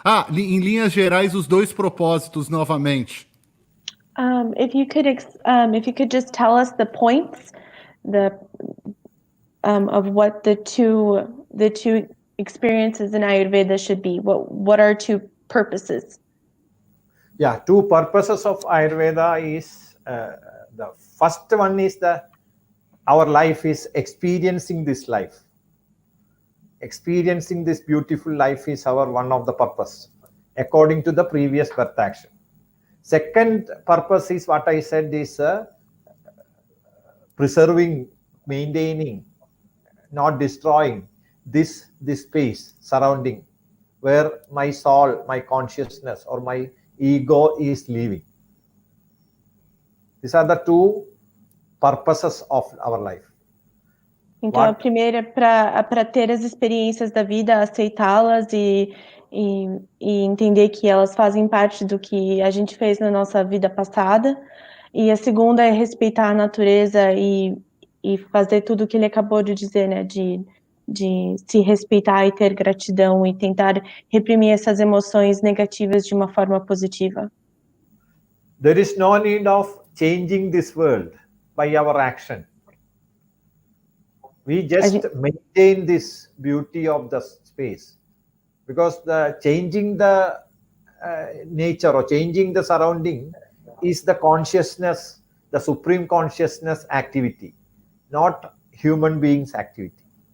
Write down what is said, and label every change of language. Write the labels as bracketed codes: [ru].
[pt] Em linhas gerais, os dois propósitos novamente. [en] If you could just tell us the points, of what the two experiences in Ayurveda should be. What are two purposes? Yeah, two purposes of Ayurveda is the first one is our life is experiencing this life. Experiencing this beautiful life is our one of the purpose, according to the previous birth action. Second purpose is what I said is preserving, maintaining, not destroying this space surrounding where my soul, my consciousness, or my ego is living. These are the two purposes of our life. [pt] Então, a primeira é para ter as experiências da vida, aceitá-las e entender que elas fazem parte do que a gente fez na nossa vida passada. E a segunda é respeitar a natureza e fazer tudo o que ele acabou de dizer, né? De se respeitar e ter gratidão e tentar reprimir essas emoções negativas de uma forma positiva. [en] There is no need of changing this world by our action. We just maintain this beauty of the space, because the changing the nature or changing the surrounding is the consciousness, the supreme consciousness activity, not human beings activity.